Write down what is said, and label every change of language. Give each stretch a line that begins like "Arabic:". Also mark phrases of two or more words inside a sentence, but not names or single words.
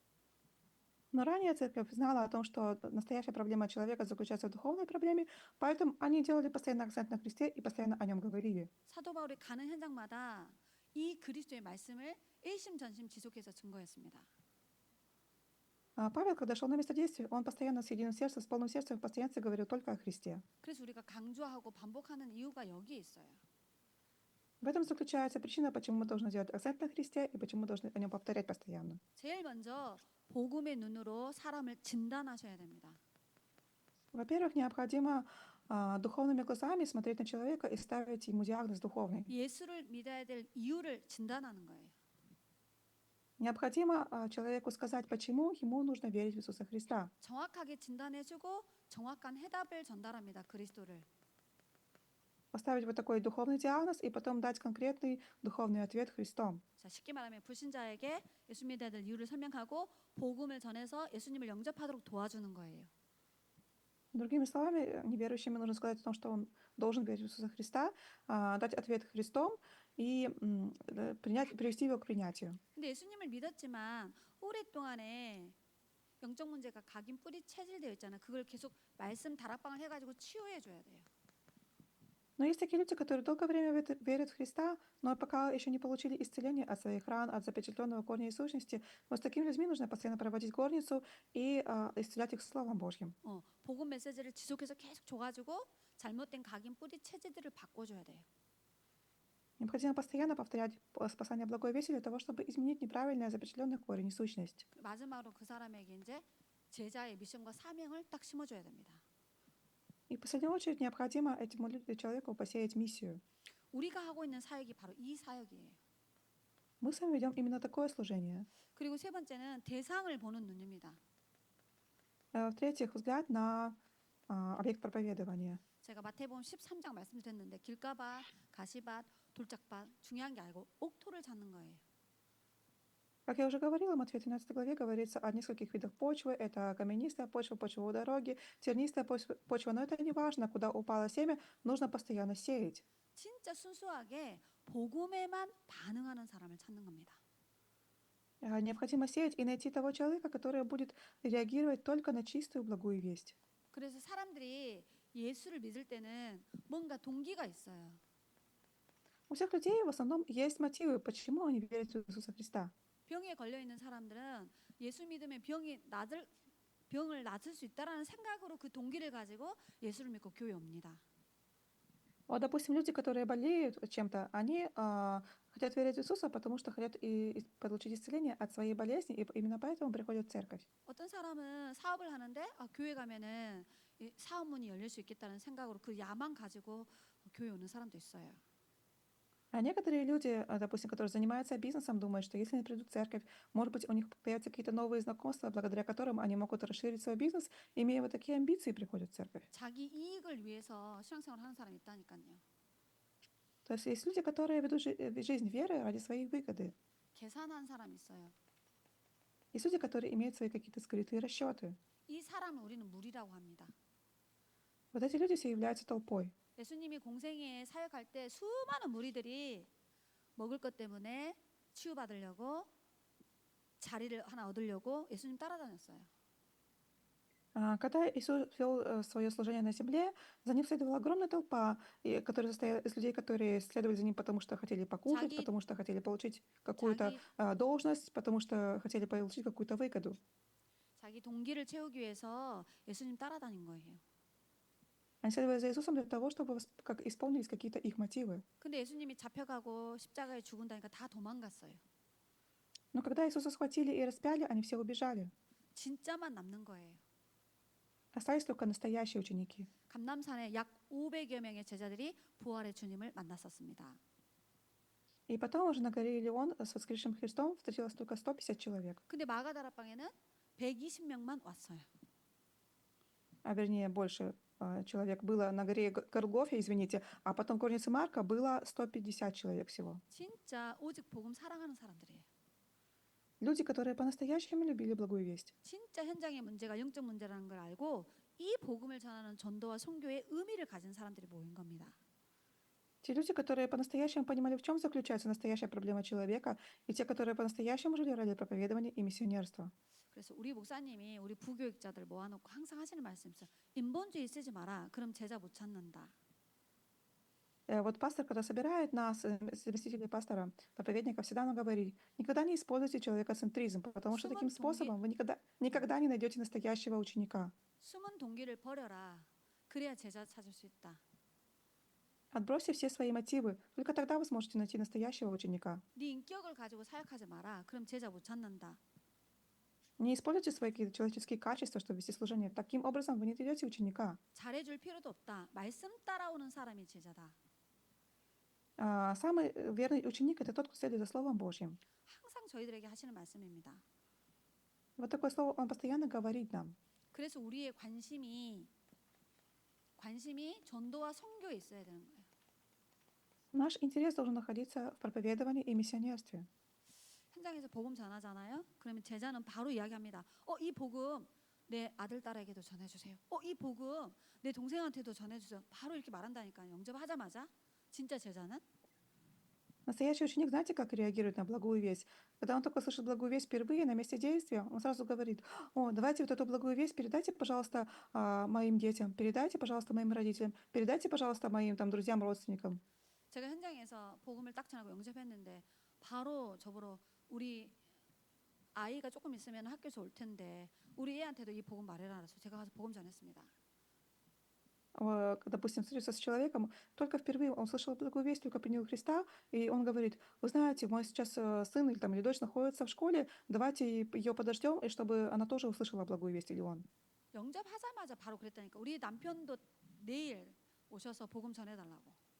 Russian: Но ранее церковь знала о том, что настоящая проблема человека заключается в духовной проблеме, поэтому они делали постоянно акцент на Христе и постоянно о нем говорили.
Korean: 사도 바울이 가는 현장마다 이 그리스도의 말씀을 일심전심 지속해서 증거했습니다.
Russian: Павел, когда шел на место действия, он постоянно с единым сердцем, с полным сердцем в постоянстве говорил только о Христе.
Korean: 그래서 우리가 강조하고 반복하는 이유가 여기에 있어요.
Russian: В этом заключается причина, почему мы должны делать акцент на Христе и почему мы должны о нем повторять постоянно.
Korean: 제일 먼저 복음의 눈으로 사람을 진단하셔야 됩니다.
Russian: Во-первых, необходимо духовными глазами смотреть на человека и ставить ему диагноз духовный.
Korean: 예수를 믿어야 될 이유를 진단하는 거예요.
Russian: Необходимо человеку сказать, почему ему нужно верить в Иисуса Христа.
Korean: 정확하게 진단해주고 정확한 해답을 전달합니다. 그리스도를.
Russian: Поставить вот такой духовный диагноз и потом дать конкретный духовный ответ Христом.
Korean: 자, 쉽게 말하면 불신자에게 예수 믿어야 될 이유를 설명하고 복음을 전해서 예수님을 영접하도록 도와주는 거예요.
Russian: Другими словами, неверующим нужно сказать о том, что он должен верить в Иисуса Христа, дать ответ Христом и привести его к принятию.
Korean: 근데 예수님을 믿었지만 오랫동안에 영적 문제가 각인 뿌리 체질되어 있잖아요. 그걸 계속 말씀 다락방을 해가지고 치유해 줘야 돼요.
Russian: Но есть такие люди, которые долгое время верят в Христа, но пока еще не получили исцеление от своих ран, от запечатленного корня и сущности, вот с такими людьми нужно постоянно проводить горницу и исцелять их Словом Божьим.
Korean: 복음 메시지를 지속해서 계속 줘가지고 잘못된 각인 뿌리 체질들을 바꿔줘야 돼요.
Russian: Необходимо постоянно повторять спасание благой вести для того, чтобы изменить неправильное запечатленный корень и сущность.
Korean: 마지막으로 그 사람에게 이제 제자의 미션과 사명을 딱 심어줘야 됩니다.
Russian: И в последнюю очередь необходимо этому человеку посеять миссию.
Korean: 우리가 하고 있는 사역이 바로 이 사역이에요.
Russian: Мы с вами ведем именно такое служение.
Korean: 그리고 세 번째는 대상을 보는 눈입니다.
Russian: В-третьих, взгляд на объект проповедования.
Korean: 제가 마태복음 13장 말씀드렸는데 길가밭, 가시밭, 돌짝밭 중요한 게 아니고 옥토를 찾는 거예요.
Russian: Как я уже говорила, в Матфея 13 главе говорится о нескольких видах почвы. Это каменистая почва, почва у дороги, тернистая почва. Но это не важно, куда упало семя, нужно постоянно сеять.
Korean: 진짜 순수하게 복음에만 반응하는 사람을 찾는 겁니다.
Russian: Необходимо сеять и найти того человека, который будет реагировать только на чистую благую весть.
Korean: 그래서 사람들이 예수를 믿을 때는 뭔가 동기가 있어요.
Russian: У всех людей в основном есть мотивы, почему они верят в Иисуса Христа.
Korean: 병에 걸려 있는 사람들은 예수 믿으면 병이 병을 낫을 수 있다라는 생각으로 그 동기를 가지고 예수를 믿고 교회 옵니다.
Russian: Вот, допустим, люди, которые болеют чем-то, они хотят верить в Иисуса, потому что хотят получить исцеление от своей болезни, и именно поэтому приходят в церковь.
Korean: 어떤 사람은 사업을 하는데 교회 가면은 이 사업 문이 열릴 수 있겠다는 생각으로 그 야망 가지고 교회 오는 사람도 있어요.
Russian: А некоторые люди, допустим, которые занимаются бизнесом, думают, что если они придут в церковь, может быть, у них появятся какие-то новые знакомства, благодаря которым они могут расширить свой бизнес, имея вот такие амбиции, приходят в церковь.
Korean: 자기 이익을 위해서 신앙생활 하는 사람이 있다니까요.
Russian: То есть люди, которые ведут жизнь веры ради своей выгоды.
Korean: 계산한 사람이 있어요.
Russian: Есть люди, которые имеют свои какие-то скрытые расчеты.
Korean: 이 사람을 우리는 무리라고 합니다.
Russian: Вот эти люди все являются толпой.
Korean: 예수님이 공생애에 사역할 때 수많은 무리들이 먹을 것 때문에 치유받으려고 자리를 하나 얻으려고 예수님 따라다녔어요.
Russian: Когда Иисус вел свое служение на земле, за ним следовала огромная толпа, которая состояла из людей, которые следовали за ним, потому что хотели покушать,
Korean: 자기
Russian: потому что хотели получить какую-то
Korean: 자기
Russian: должность, потому что хотели получить какую-то выгоду.
Korean: 자기 동기를 채우기 위해서 예수님 따라다닌 거예요.
Russian: Они следовали за Иисусом для того, чтобы исполнились какие-то их мотивы.
Korean: 근데 예수님이 잡혀가고 십자가에 죽은다니까 다 도망갔어요.
Russian: Но когда Иисуса схватили и распяли, они все убежали.
Korean: 진짜만 남는 거예요.
Russian: Остались только настоящие ученики.
Korean: 감람산에 약 500여 명의 제자들이 부활의 주님을 만났었습니다.
Russian: И потом уже на горе Илион с воскресшим Христом встретилось только 150 человек.
Korean: 근데 마가다락방에는 120명만 왔어요.
Russian: А вернее, больше человек было на горе Голгофе, извините, а потом в горнице Марка было 150 человек всего.
Korean: 진짜 오직 복음 사랑하는 사람들이에요.
Russian: Люди, которые по-настоящему любили благую весть.
Korean: 진짜 현장의 문제가 영적 문제라는 걸 알고 이 복음을 전하는 전도와 선교의 의미를 가진 사람들이 모인 겁니다.
Russian: Те люди, которые по-настоящему понимали, в чем заключается настоящая проблема человека, и те, которые по-настоящему жили ради проповедования и миссионерства.
Korean: 그래서 우리 목사님이 우리 부교육자들 모아놓고 항상 하시는 말씀이 있어요. 인본주의 쓰지 마라. 그럼 제자 못 찾는다.
Russian: Вот пастор, когда собирает нас, заместители пастора, проповедника, всегда нам говорит, никогда не используйте человекоцентризм, потому что таким
Korean: 숨은 동기,
Russian: способом вы никогда не найдете настоящего ученика.
Korean: 숨은 동기를 버려라. 그래야 제자 찾을 수 있다.
Russian: Отбросьте все свои мотивы, только тогда вы сможете найти настоящего ученика.
Korean: 네 인격을 가지고 사역하지 마라. 그럼 제자 못 찾는다.
Russian: Не используйте свои какие-то человеческие качества, чтобы вести служение. Таким образом вы не найдете ученика.
Korean: 잘해줄 필요도 없다. 말씀 따라오는 사람이 제자다.
Russian: Самый верный ученик – это тот, кто следует за Словом Божьим.
Korean: 항상 저희들에게 하시는 말씀입니다.
Russian: Вот такое слово он постоянно говорит нам.
Korean: 그래서 우리의 관심이 전도와 선교에 있어야 되는 거예요.
Russian: Наш интерес должен находиться в проповедовании и миссионерстве.
Korean: 현장에서 복음 전하잖아요. 그러면 제자는 바로 이야기합니다. 이 복음 내 아들 딸에게도 전해주세요. 이 복음 내 동생한테도 전해주세요. 바로 이렇게 말한다니까요. 영접하자마자 진짜 제자는
Russian: Настоящий ученик, знаете, как реагирует на благую весть? Когда он только слышит благую весть впервые на месте действия, он сразу говорит, давайте вот эту благую весть передайте, пожалуйста, моим детям, передайте, пожалуйста, моим родителям, передайте, пожалуйста, моим там, друзьям, родственникам.
Korean: 제가 현장에서 복음을 딱 전하고 영접했는데 바로 저보러 우리 아이가 조금 있으면 학교에서 올 텐데 우리 애한테도 이 복음 말해라 그래서 제가 가서 복음 전했습니다.
Russian: Допустим, встретился с человеком, только впервые он слышал благую весть, только принял Христа, и он говорит, вы знаете, мой сейчас сын или, или дочь находится в школе, давайте ее подождем, и чтобы она тоже услышала благую весть, или он.
Korean: 영접하자마자 바로 그랬다니까. 우리 남편도 내일 오셔서 복음 전해달라고.